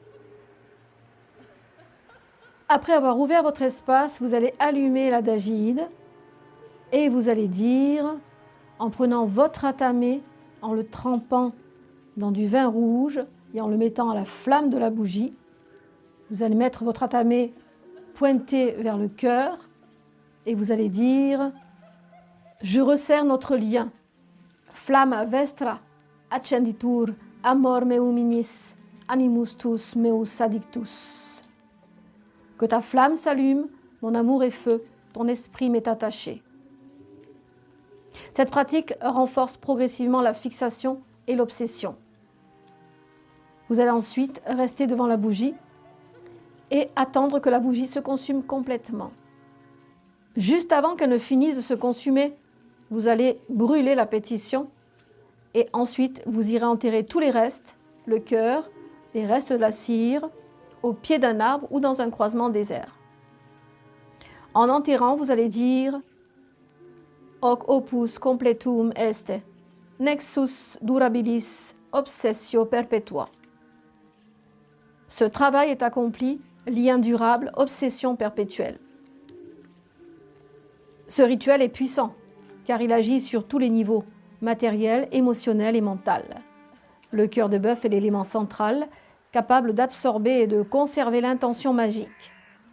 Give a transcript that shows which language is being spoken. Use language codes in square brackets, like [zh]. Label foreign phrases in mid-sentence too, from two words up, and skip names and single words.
[fr] Après avoir ouvert votre espace, vous allez allumer la dagide et vous allez dire, en prenant votre atamé, en le trempant dans du vin rouge et en le mettant à la flamme de la bougie, vous allez mettre votre atamé pointé vers le cœur et vous allez dire « Je resserre notre lien, [la] flamma vestra accenditur amor meum ignis, animus tus meus addictus ». [fr] Que ta flamme s'allume, mon amour est feu, ton esprit m'est attaché. Cette pratique renforce progressivement la fixation et l'obsession. Vous allez ensuite rester devant la bougie et attendre que la bougie se consume complètement. Juste avant qu'elle ne finisse de se consumer, vous allez brûler la pétition et ensuite vous irez enterrer tous les restes, le cœur, les restes de la cire, au pied d'un arbre ou dans un croisement désert. En enterrant, vous allez dire « [la] Hoc opus completum est, nexus durabilis obsessio perpetua ». [fr] Ce travail est accompli, lien durable, obsession perpétuelle. Ce rituel est puissant, car il agit sur tous les niveaux, matériel, émotionnel et mental. Le cœur de bœuf est l'élément central, capable d'absorber et de conserver l'intention magique.